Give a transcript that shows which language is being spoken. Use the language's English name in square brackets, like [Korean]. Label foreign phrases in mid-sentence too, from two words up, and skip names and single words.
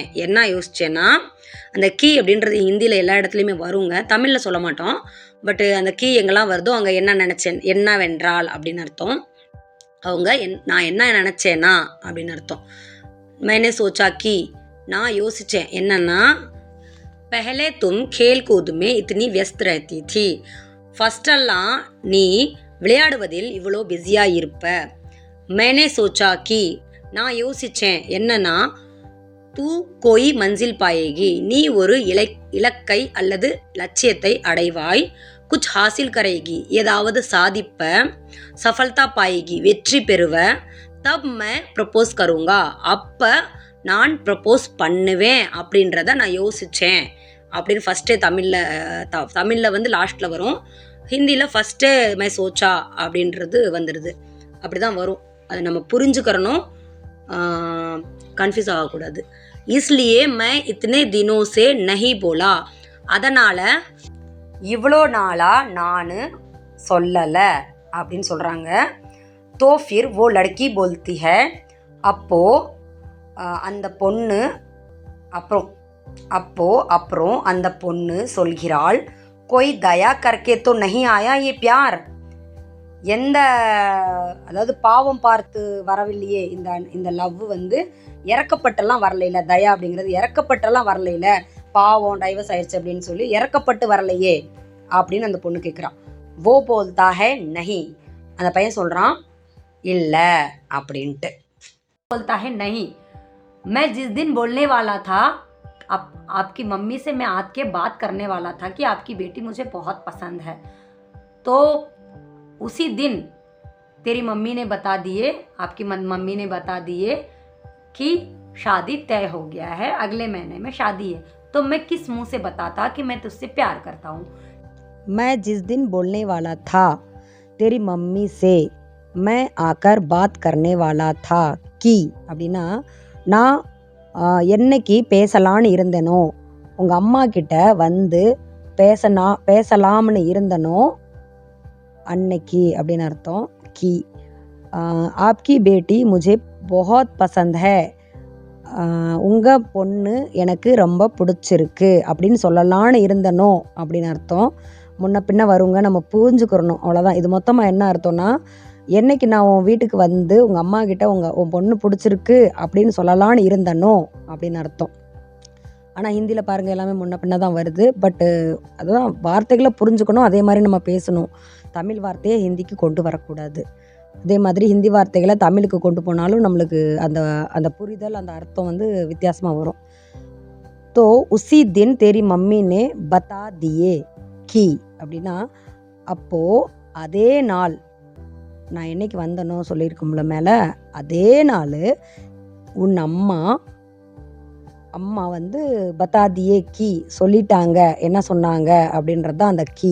[Tamil] என்ன யோசித்தேன்னா அந்த கீ அப்படின்றது ஹிந்தியில் எல்லா இடத்துலையுமே வருங்க, தமிழில் சொல்ல மாட்டோம். பட்டு அந்த கீ எங்கெல்லாம் வருதோ அங்கே என்ன நினச்சேன், என்னவென்றால் அப்படின்னு அர்த்தம். அவங்க நான் என்ன நினச்சேன்னா அப்படின்னு அர்த்தம். [Hindi] मैंने सोचा कि [Tamil] நான் யோசித்தேன் என்னன்னா [Hindi] पहले तुम खेल कूद में इतनी व्यस्त रहती थी [Tamil] ஃபஸ்டெல்லாம் நீ விளையாடுவதில் இவ்வளோ பிஸியாக இருப்ப. [Hindi] मैंने सोचा कि [Tamil] நான் யோசித்தேன் என்னன்னா [Hindi] तू कोई मंज़िल पाएगी [Tamil] நீ ஒரு இலக்கை அல்லது லட்சியத்தை அடைவாய். [Hindi] कुछ हासिल करेगी [Tamil] ஏதாவது சாதிப்ப. [Hindi] सफलता पाएगी [Tamil] வெற்றி பெறுவ. [Hindi] तब मैं प्रपोज़ करूँगा [Tamil] அப்போ நான் ப்ரப்போஸ் பண்ணுவேன் அப்படின்றத நான் யோசித்தேன் அப்படின்னு ஃபஸ்ட்டே தமிழில் வந்து லாஸ்ட்டில் வரும். ஹிந்தியில் ஃபஸ்ட்டே [Hindi] मैं सोचा [Tamil] அப்படின்றது வந்துடுது. அப்படி தான் வரும். அதை நம்ம புரிஞ்சுக்கிறணும், கன்ஃபியூஸ் ஆகக்கூடாது. [Hindi] इसलिए मैं इतने दिनों से नहीं बोला [Tamil] அதனால் இவ்வளோ நாளாக நான் சொல்லலை அப்படின்னு சொல்கிறாங்க. [Hindi] तो फिर वो लड़की बोलती है [Tamil] அப்போது அந்த பொண்ணு அப்புறம் அந்த பொண்ணு சொல்கிறாள், [Hindi] कोई दया करके तो नहीं आया ये प्यार. [Tamil] அதாவது பாவம் பார்த்து வரவில்லையே இந்த லவ் வந்து, இறக்கப்பட்டெல்லாம் வரலையில, தயா அப்படிங்கிறது இறக்கப்பட்டெல்லாம் வரலையில, பாவம் டைவர்ஸ் ஆயிடுச்சு அப்படின்னு சொல்லி இறக்கப்பட்டு வரலையே அப்படின்னு அந்த பொண்ணு கேட்குறான். [Hindi] वो बोलता है नहीं. [Tamil] அந்த பையன் சொல்கிறான் இல்லை அப்படின்ட்டு. [Hindi] बोलता है नहीं, मैं जिस दिन बोलने वाला था आपकी मम्मी से, मैं आज के बात करने वाला था कि आपकी बेटी मुझे बहुत पसंद है, तो उसी दिन तेरी मम्मी ने बता दिए, आपकी मम्मी ने बता दिए कि शादी तय हो गया है, अगले महीने में शादी है. तो मैं किस मुंह से बताता कि मैं तुझसे प्यार करता हूँ. मैं जिस दिन बोलने वाला था तेरी मम्मी से मैं आकर बात करने वाला था कि [Tamil] அப்படின்னா, நான் என்னைக்கு பேசலான்னு இருந்தனோ, உங்கள் அம்மா கிட்ட வந்து பேசலாம்னு இருந்தனோ அன்னைக்கு அப்படின்னு அர்த்தம். [Hindi] कि आपकी बेटी मुझे बहुत पसंद है, [Tamil] உங்கள் பொண்ணு எனக்கு ரொம்ப பிடிச்சிருக்கு அப்படின்னு சொல்லலான்னு இருந்தனோ அப்படின்னு அர்த்தம். முன்ன பின்ன வருங்க, நம்ம புரிஞ்சுக்கிறணும், அவ்வளோதான். இது மொத்தமாக என்ன அர்த்தம்னா, என்னைக்கு நான் உன் வீட்டுக்கு வந்து உங்கள் அம்மா கிட்ட உன் பொண்ணு பிடிச்சிருக்கு அப்படின்னு சொல்லலான்னு இருந்தனோ அப்படின்னு அர்த்தம். ஆனால் ஹிந்தியில் பாருங்கள் எல்லாமே முன்ன பின்ன தான் வருது. பட்டு அதுதான், வார்த்தைகளை புரிஞ்சுக்கணும், அதே மாதிரி நம்ம பேசணும். தமிழ் வார்த்தையை ஹிந்திக்கு கொண்டு வரக்கூடாது. அதே மாதிரி ஹிந்தி வார்த்தைகளை தமிழுக்கு கொண்டு போனாலும் நம்மளுக்கு அந்த அந்த புரிதல், அந்த அர்த்தம் வந்து வித்தியாசமாக வரும். [Hindi] तो उसी दिन तेरी मम्मी ने बता दिए कि [Tamil] அப்படின்னா, அப்போது அதே நாள், நான் என்னைக்கு வந்தனோ சொல்லியிருக்கோம்ல மேலே, அதே நாள் உன் அம்மா வந்து [Hindi] बता दिए कि [Tamil] சொல்லிட்டாங்க, என்ன சொன்னாங்க அப்படின்றது தான் அந்த கி.